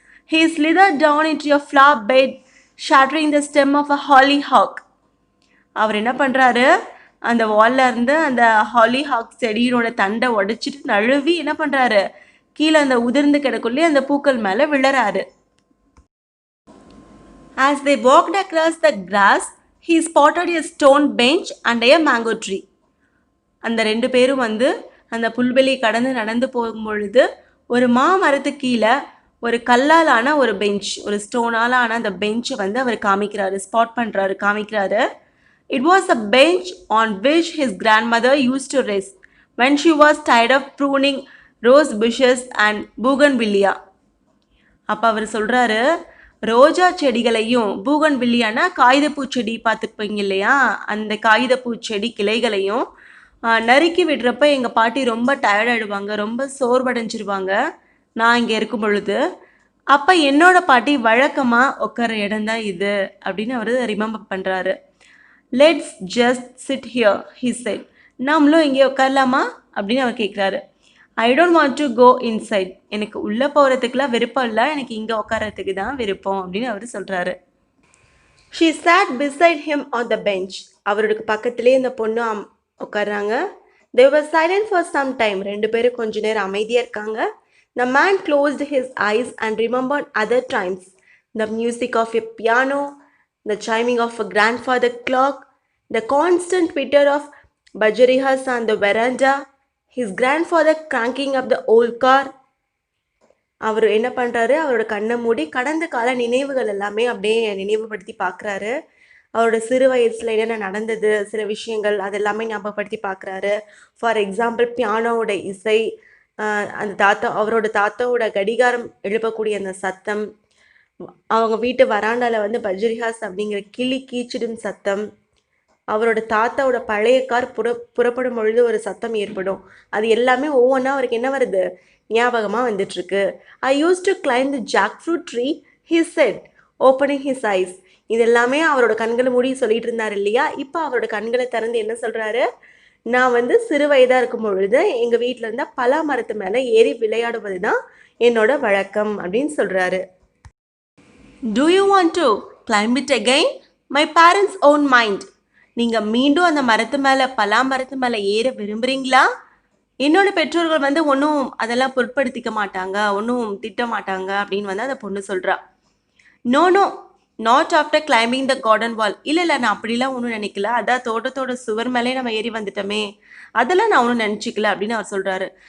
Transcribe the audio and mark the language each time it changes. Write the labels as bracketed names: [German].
[English] He slithered down into a flower bed shattering the stem of a hollyhock. [Tamil] அவர் என்ன பண்ணுறாரு, அந்த வால்ல இருந்து அந்த ஹாலிஹாக் செடியோட தண்டை உடைச்சிட்டு நழுவி என்ன பண்ணுறாரு, கீழே அந்த உதிர்ந்து கிடக்குள்ளே அந்த பூக்கள் மேலே விழறாரு. [English] As they walked across the grass, he spotted a stone bench under a mango tree. [Tamil] அந்த 2 பேரும் வந்து அந்த புல்வெளி கடந்து நடந்து போகும்பொழுது ஒரு மாமரத்துக்கு கீழே ஒரு கல்லால் ஆன ஒரு பெஞ்ச், ஒரு ஸ்டோனால் ஆன அந்த பெஞ்சை வந்து அவர் காமிக்கிறாரு, ஸ்பாட் பண்ணுறாரு, காமிக்கிறாரு. [English] It was a bench on which his grandmother used to rest when she was tired of pruning rose bushes and bougainvillea. [Tamil] அப்போ அவர் சொல்கிறாரு, ரோஜா செடிகளையும், பூகன்வில்லியானா காகிதப்பூ செடி பார்த்துப்பீங்க இல்லையா, அந்த காகிதப்பூ செடி கிளைகளையும் நறுக்கி விடுறப்ப எங்கள் பாட்டி ரொம்ப டயர்டாயிடுவாங்க, ரொம்ப சோர்வடைஞ்சிருவாங்க நான் இங்கே இருக்கும் பொழுது. அப்போ என்னோட பாட்டி வழக்கமாக உட்கார இடம் தான் இது அப்படின்னு அவர் ரிமெம்பர் பண்ணுறாரு. [English] Let's just sit here, he said. [Tamil] நாமளும் இங்கே உட்காரலாமா அப்படின்னு அவர் கேட்குறாரு. [English] I don't want to go inside, [Tamil] எனக்கு உள்ளே போகிறதுக்குலாம் விருப்பம் இல்லை, எனக்கு இங்கே உட்காரத்துக்கு தான் விருப்பம் அப்படின்னு அவர் சொல்கிறாரு. [English] She sat beside him on the bench. [Tamil] அவருக்கு பக்கத்துலேயே இந்த பொண்ணு உட்கார்றாங்க. [English] They were silent for some time. [Tamil] 2 பேரும் கொஞ்ச நேரம் அமைதியாக இருக்காங்க. [English] The man closed his eyes and remembered other times. The music of a piano, the chiming of a grandfather clock, the constant twitter of budgerihas on the veranda, his grandfather cranking up the old car. [Tamil] அவர் என்ன பண்ணுறாரு, அவரோட கண்ணை மூடி கடந்த கால நினைவுகள் எல்லாமே அப்படியே நினைவுபடுத்தி பார்க்குறாரு. அவரோட சிறு வயசில் என்னென்ன நடந்தது, சில விஷயங்கள் அதெல்லாமே ஞாபகப்படுத்தி பார்க்குறாரு. ஃபார் எக்ஸாம்பிள் பியானோவோட இசை, அந்த அவரோட தாத்தாவோட கடிகாரம் எழுப்பக்கூடிய அந்த சத்தம், அவங்க வீட்டு வராண்டாவில் வந்து பஜ்ரிஹாஸ் அப்படிங்கிற கிளி கீச்சிடும் சத்தம், அவரோட தாத்தாவோட பழைய கார் புறப்படும் பொழுது ஒரு சத்தம் ஏற்படும், அது எல்லாமே ஒவ்வொன்றா அவருக்கு என்ன வருது, ஞாபகமாக வந்துட்டுருக்கு. [English] I use to climb the jack fruit tree, he said opening his eyes. [Tamil] இது எல்லாமே அவரோட கண்களை மூடி சொல்லிட்டு இருந்தார் இல்லையா, இப்போ அவரோட கண்களை திறந்து என்ன சொல்கிறாரு, நான் வந்து சிறு வயதாக இருக்கும் பொழுது எங்கள் வீட்டில் இருந்தால் பலா மரத்து மேலே ஏறி விளையாடுவது தான் என்னோட வழக்கம் அப்படின்னு சொல்கிறாரு. [English] Do you want to climb it again? My parents own mind. [Tamil] நீங்கள் மீண்டும் அந்த மரத்து மேலே பலா மரத்து மேலே ஏற விரும்புகிறீங்களா? என்னோட பெற்றோர்கள் வந்து ஒன்றும் அதெல்லாம் பொருட்படுத்திக்க மாட்டாங்க, ஒன்றும் திட்ட மாட்டாங்க அப்படின்னு வந்து அந்த பொண்ணு சொல்கிறா. [English] No no, not after climbing the garden wall. [Tamil] இல்லை நான் அப்படிலாம் ஒன்றும் நினைக்கல, அதான் தோட்டத்தோட சுவர் மேலே நம்ம ஏறி வந்துட்டோமே, அதெல்லாம் நான் ஒன்றும் நினச்சிக்கல அப்படின்னு அவர் சொல்கிறாரு.